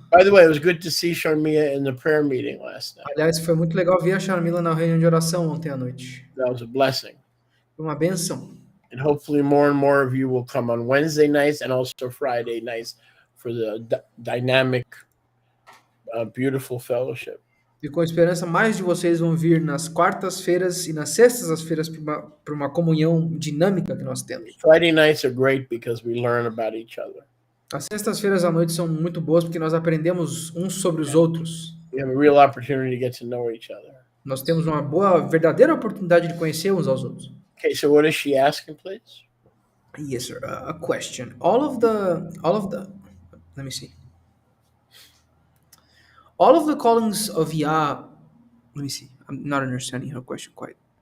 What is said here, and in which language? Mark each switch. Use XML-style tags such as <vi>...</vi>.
<en>By the way, it was good to see Sharmia in the prayer meeting last night.</en> <pt>Aliás, foi muito legal ver a Sharmila na reunião de oração ontem à noite.</pt> <en>That was a blessing.</en> <pt>Foi uma benção.</pt> <en>And hopefully more and more of you will come on Wednesday nights and also Friday nights for the dynamic, beautiful fellowship.</en> <pt>E com esperança, mais de vocês vão vir nas quartas-feiras e nas sextas-feiras para uma comunhão dinâmica que nós temos.</pt> <en>Friday nights are great because we learn about each other.</en> <pt>As sextas-feiras à noite são muito boas porque nós aprendemos uns sobre os outros.</pt> <en>We have a real opportunity to get to know each other.</en> <pt>Nós temos uma verdadeira oportunidade de conhecer uns aos outros.</pt> <en>Okay, so what is she asking, please? Yes, sir. A question. All of the. Let me see. All of the callings of Yah. Let me see. I'm not understanding her question quite.</en>